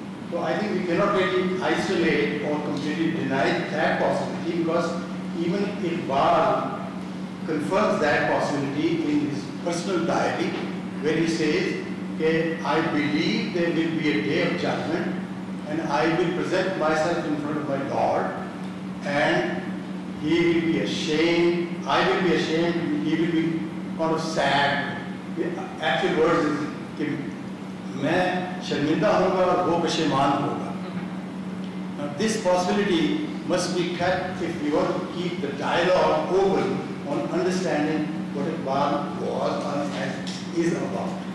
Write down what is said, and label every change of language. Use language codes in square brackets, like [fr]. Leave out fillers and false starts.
[en] So I think we cannot really isolate or completely deny that possibility, because even Iqbal confirms that possibility in his personal diary, where he says, okay, I believe there will be a day of judgment, and I will present myself in front of my Lord, and he will be ashamed, I will be ashamed, he will be kind of sad. The actual words is [ur] कि मैं शर्मिंदा होगा और वो पशेमान होगा. [en] Now this possibility must be kept if we want to keep the dialogue open on understanding what Iqbal was and is about.